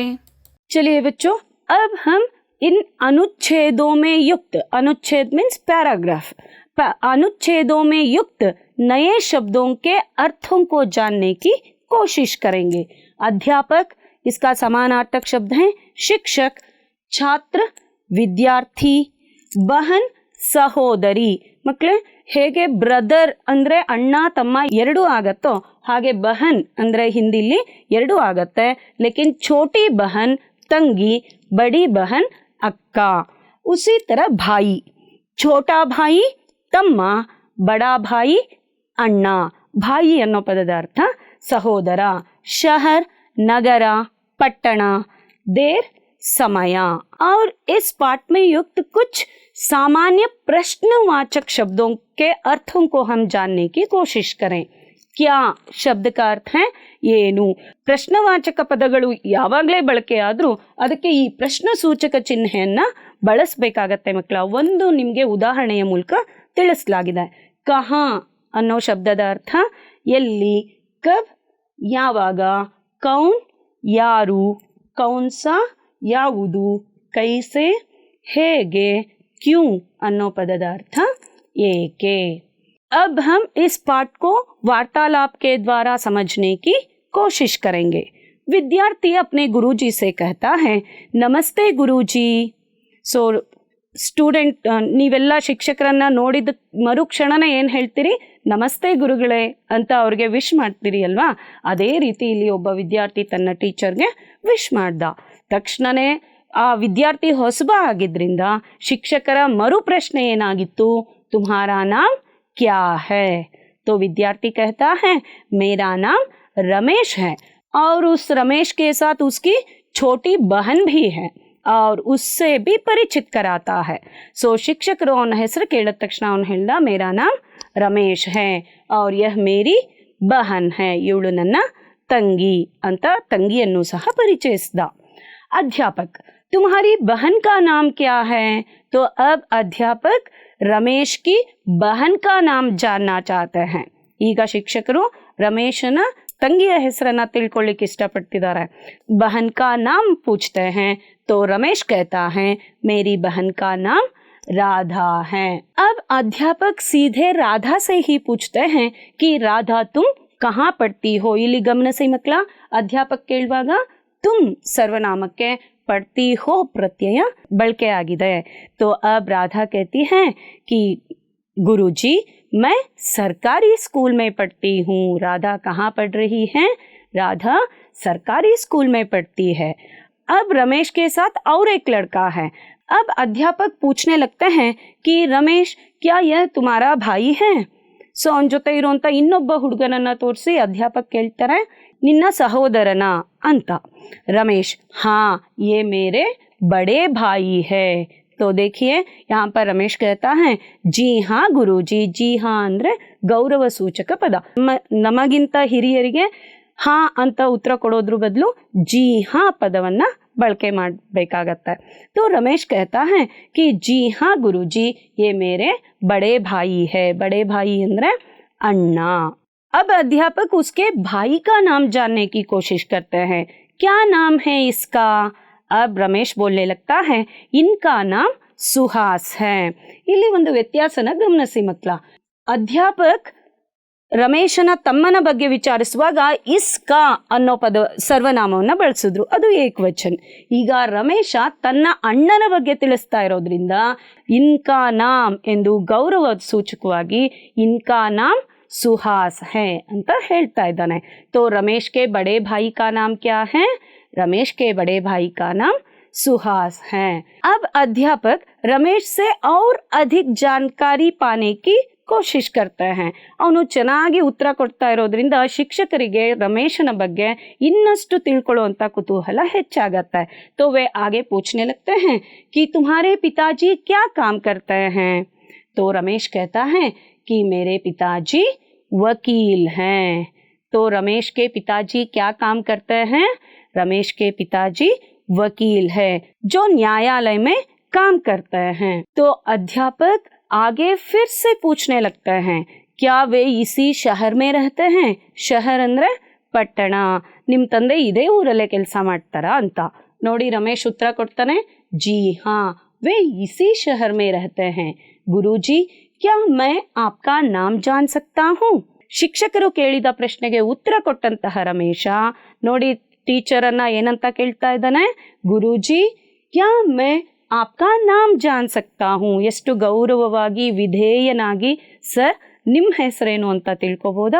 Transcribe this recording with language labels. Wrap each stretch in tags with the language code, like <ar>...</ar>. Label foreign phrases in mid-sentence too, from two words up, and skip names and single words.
<hi>चलिए बच्चों, अब हम इन अनुच्छेदों में युक्त, अनुच्छेद</hi> <en>means paragraph,</en> <hi>अनुच्छेदों में युक्त नए शब्दों के अर्थों को जानने की कोशिश करेंगे. अध्यापक, इसका समानार्थक शब्द है शिक्षक, छात्र, विद्यार्थी, बहन,</hi> <kn>ಸಹೋದರಿ. ಮಕ್ಕಳೇ, ಹೇಗೆ ಬ್ರದರ್ ಅಂದ್ರೆ ಅಣ್ಣ ತಮ್ಮ ಎರಡು ಆಗತ್ತೋ ಹಾಗೆ ಬಹನ್ ಅಂದ್ರೆ ಹಿಂದಿಲಿ ಎರಡು ಆಗತ್ತೆ.</kn> <hi>लेकिन छोटी बहन ತಂಗಿ, बड़ी बहन ಅಕ್ಕ. उसी तरह भाई, छोटा भाई ತಮ್ಮ, बड़ा भाई ಅಣ್ಣ.</hi> <kn>ಭಾಯಿ ಅನ್ನೋ ಪದದ ಅರ್ಥ ಸಹೋದರ. ಶಹರ್ ನಗರ,</kn> <hi>पट्टण, देर, समय. और इस पाठ में युक्त कुछ सामान्य प्रश्नवाचक शब्दों के अर्थों को हम जानने की कोशिश करें. क्या ಶಬ್ದ का अर्थ है ಏನು?</hi> <kn>ಪ್ರಶ್ನವಾಚಕ ಪದಗಳು ಯಾವಾಗಲೇ ಬಳಕೆ ಆದರೂ ಅದಕ್ಕೆ ಈ ಪ್ರಶ್ನ ಸೂಚಕ ಚಿಹ್ನೆಯನ್ನ ಬಳಸಬೇಕಾಗತ್ತೆ ಮಕ್ಕಳ. ಒಂದು ನಿಮಗೆ ಉದಾಹರಣೆಯ ಮೂಲಕ ತಿಳಿಸಲಾಗಿದೆ. ಕಹಾ ಅನ್ನೋ ಶಬ್ದದ ಅರ್ಥ ಎಲ್ಲಿ, ಕಬ್ ಯಾವಾಗ, ಕೌನ್ ಯಾರು, ಕೌನ್ಸ ಯಾವುದು, ಕೈಸೆ ಹೇಗೆ, ಕ್ಯೂ ಅನ್ನೋ ಪದದ ಅರ್ಥ ಏಕೆ.</kn> <hi>अब हम इस पाठ को वार्तालाप के द्वारा समझने की कोशिश करेंगे. विद्यार्थी अपने गुरुजी से कहता है, नमस्ते गुरुजी.</hi> <kn>सो ಸ್ಟೂಡೆಂಟ್, ನೀವೆಲ್ಲ ಶಿಕ್ಷಕರನ್ನ ನೋಡಿದ ಮರುಕ್ಷಣನೇ ಏನು ಹೇಳ್ತೀರಿ? ನಮಸ್ತೆ ಗುರುಗಳೇ ಅಂತ ಅವ್ರಿಗೆ ವಿಶ್ ಮಾಡ್ತೀರಿ ಅಲ್ವಾ? ಅದೇ ರೀತಿ ಇಲ್ಲಿ ಒಬ್ಬ ವಿದ್ಯಾರ್ಥಿ ತನ್ನ ಟೀಚರ್ಗೆ ವಿಶ್ ಮಾಡ್ದ. ತಕ್ಷಣನೇ ಆ ವಿದ್ಯಾರ್ಥಿ ಹೊಸಬ ಆಗಿದ್ರಿಂದ ಶಿಕ್ಷಕರ ಮರು ಪ್ರಶ್ನೆ ಏನಾಗಿತ್ತು?</kn> <hi>तुम्हारा नाम क्या है? तो विद्यार्थी कहता है, मेरा नाम रमेश है. और उस रमेश के साथ उसकी छोटी बहन भी है और उससे भी परिचित कराता है.</hi> <kn>सो ಶಿಕ್ಷಕರು ಅವನ ಹೆಸರು ಕೇಳಿದ ತಕ್ಷಣ ಅವನು ಹೇಳ್ದ,</kn> <hi>मेरा नाम रमेश है और यह मेरी बहन है.</hi> <kn>ಇವಳು ನನ್ನ ತಂಗಿ ಅಂತ ತಂಗಿಯನ್ನು ಸಹ ಪರಿಚಯಿಸಿದ.</kn> <hi>अध्यापक, तुम्हारी बहन का नाम क्या है? तो अब अध्यापक रमेश की बहन का नाम जानना चाहते हैं. ಈಗ ಶಿಕ್ಷಕರು ರಮೇಶನ ತಂಗಿಯ ಹೆಸರನ್ನ ತಿಳ್ಕೊಳ್ಳಿಕ್ಕೆ ಇಷ್ಟಪಡ್ತಿದ್ದಾರೆ. बहन का नाम पूछते हैं तो रमेश कहता है मेरी बहन का नाम राधा है. अब अध्यापक सीधे राधा से ही पूछते हैं कि राधा तुम कहाँ पढ़ती हो.</hi> <kn>ಇಲ್ಲಿ ಗಮನಿಸಿ ಮಕ್ಕಳ, ಅಧ್ಯಾಪಕ ಕೇಳುವಾಗ तुम ಸರ್ವನಾಮಕ್ಕೆ</kn> <hi>पढ़ती हो प्रत्यय</hi> <kn>ಬಳಕೆ ಆಗಿದೆ.</kn> <hi>तो अब राधा कहती है कि गुरुजी मैं सरकारी स्कूल में पढ़ती हूँ. राधा कहाँ पढ़ रही है? राधा सरकारी स्कूल में पढ़ती है. अब रमेश के साथ और एक लड़का है. अब अध्यापक पूछने लगते हैं कि रमेश क्या यह तुम्हारा भाई है?</hi> <kn>ಸೊ ಅವನ ಜೊತೆ ಇರುವಂತ ಇನ್ನೊಬ್ಬ ಹುಡುಗನನ್ನ ತೋರಿಸಿ ಅಧ್ಯಾಪಕ ಕೇಳ್ತಾರೆ ನಿನ್ನ ಸಹೋದರನ ಅಂತ.</kn> <hi>रमेश हाँ ये मेरे बड़े भाई है. तो देखिए यहाँ पर रमेश कहता है जी हाँ गुरुजी. जी हाँ</hi> <kn>ಅಂದ್ರೆ ಗೌರವ ಸೂಚಕ ಪದ. ನಮಗಿಂತ ಹಿರಿಯರಿಗೆ ಹಾ ಅಂತ ಉತ್ತರ ಕೊಡೋದ್ರ ಬದಲು</kn> <hi>जी हाँ</hi> <kn>ಪದವನ್ನ ಬಳಕೆ ಮಾಡಬೇಕಾಗತ್ತೆ.</kn> <hi>तो रमेश कहता है कि जी हाँ गुरुजी ये मेरे बड़े भाई है. बड़े भाई</hi> <kn>ಅಂದ್ರೆ ಅಣ್ಣ.</kn> <hi>अब अध्यापक उसके भाई का नाम जानने की कोशिश करते हैं. क्या नाम है इसका? अब रमेश बोलने लगता है इनका नाम सुहास है.</hi> <kn>ಇಲ್ಲಿ ಒಂದು ವ್ಯತ್ಯಾಸನ ಗಮನಿಸಿ ಮಕ್ಕಳ. ಅಧ್ಯಾಪಕ್ ರಮೇಶನ ತಮ್ಮನ ಬಗ್ಗೆ ವಿಚಾರಿಸುವಾಗ ಇಸ್ಕಾ ಅನ್ನೋ ಸರ್ವನಾಮವನ್ನ ಬಳಸಿದ್ರು, ಅದು ಏಕವಚನ. ಈಗ ರಮೇಶ ತನ್ನ ಅಣ್ಣನ ಬಗ್ಗೆ ತಿಳಿಸ್ತಾ ಇರೋದ್ರಿಂದ</kn> <hi>इनका नाम</hi> <kn>ಎಂದು ಗೌರವ ಸೂಚಕವಾಗಿ</kn> <hi>इनका नाम सुहास है</hi> <kn>ಅಂತ ಹೇಳ್ತಾ ಇದ್ದಾನೆ.</kn> <hi>तो रमेश के बड़े भाई का नाम क्या है? रमेश के बड़े भाई का नाम सुहास है. अब अध्यापक रमेश से और अधिक जानकारी पाने की कोशिश करते हैं.</hi> <kn>ಅವನು ಚೆನ್ನಾಗಿ ಉತ್ತರ ಕೊಡ್ತಾ ಇರೋದ್ರಿಂದ ಶಿಕ್ಷಕರಿಗೆ ರಮೇಶನ ಬಗ್ಗೆ ಇನ್ನಷ್ಟು ತಿಳ್ಕೊಳ್ಳುವಂತ ಕುತೂಹಲ ಹೆಚ್ಚಾಗತ್ತೆ.</kn> <hi>तो वे आगे पूछने लगते हैं कि तुम्हारे पिताजी क्या काम करते हैं? तो रमेश कहता है कि मेरे पिताजी वकील हैं. तो रमेश के पिताजी क्या काम करते हैं? रमेश के पिताजी वकील है जो न्यायालय में काम करते हैं. तो अध्यापक आगे फिर से पूछने लगते हैं क्या वे इसी शहर में रहते हैं?</hi> <kn>शहर ಅಂದ್ರೆ ಪಟ್ಟಣ. ನಿಮ್ ತಂದೆ ಇದೇ ಊರಲ್ಲೇ ಕೆಲಸ ಮಾಡ್ತಾರಾ ಅಂತ. ನೋಡಿ ರಮೇಶ್ ಉತ್ತರ ಕೊಡ್ತಾನೆ</kn> <hi>जी हाँ वे इसी शहर में रहते हैं. गुरुजी क्या मैं आपका नाम जान सकता हूँ?</hi> <kn>ಶಿಕ್ಷಕರು ಕೇಳಿದ ಪ್ರಶ್ನೆಗೆ ಉತ್ತರ ಕೊಟ್ಟಂತಹ ರಮೇಶ ನೋಡಿ ಟೀಚರ್ ಅನ್ನ ಏನಂತ ಕೇಳ್ತಾ ಇದ್ದಾನೆ,</kn> <hi>गुरुजी क्या मैं आपका नाम जान सकता हूँ.</hi> <kn>ಎಷ್ಟು ಗೌರವವಾಗಿ ವಿಧೇಯನಾಗಿ ಸರ್ ನಿಮ್ಮ ಹೆಸರೇನು ಅಂತ ತಿಳ್ಕೊಬೋದಾ?</kn>